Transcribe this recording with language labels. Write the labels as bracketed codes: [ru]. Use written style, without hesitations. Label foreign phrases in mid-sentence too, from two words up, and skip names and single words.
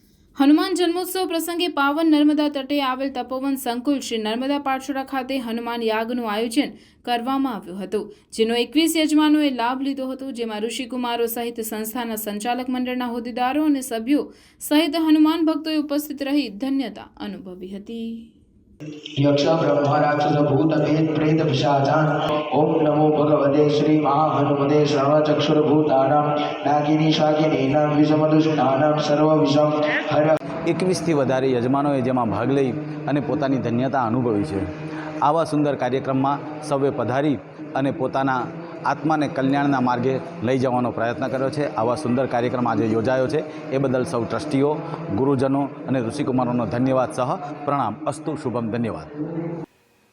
[gu] હનુમાન જન્મોત્સવ પ્રસંગે પાવન નર્મદા તટે આવેલ તપોવન સંકુલ શ્રી નર્મદા પાઠશાળા ખાતે હનુમાન યાગનું આયોજન કરવામાં આવ્યું હતું, જેનો 21 યજમાનોએ લાભ લીધો હતો, જેમાં ઋષિકુમારો સહિત સંસ્થાના સંચાલક મંડળના હોદ્દેદારો અને સભ્યો સહિત હનુમાન ભક્તોએ ઉપસ્થિત રહી ધન્યતા અનુભવી હતી। [sa] यक्ष ब्रह्म राक्षस भूत भेद प्रेत पिशाचान ओम नमो भगवते श्री महाहनुमते श्रवचक्षुर भूतानां नागिनी शाकिनीनां विषमदुष्टानां सर्व विषम हर [gu] 21થી વધારે યજમાનોએ જેમાં ભાગ લઈ અને પોતાની ધન્યતા અનુભવી છે। આવા સુંદર કાર્યક્રમમાં સૌએ પધારી અને પોતાના આત્માને કલ્યાણના માર્ગે લઈ જવાનો પ્રયત્ન કર્યો છે। આવા સુંદર કાર્યક્રમ આજે યોજાયો છે, એ બદલ સૌ ટ્રસ્ટીઓ, ગુરુજનો અને ઋષિકુમારોનો ધન્યવાદ સહ પ્રણામ અસ્તુ શુભમ ધન્યવાદ।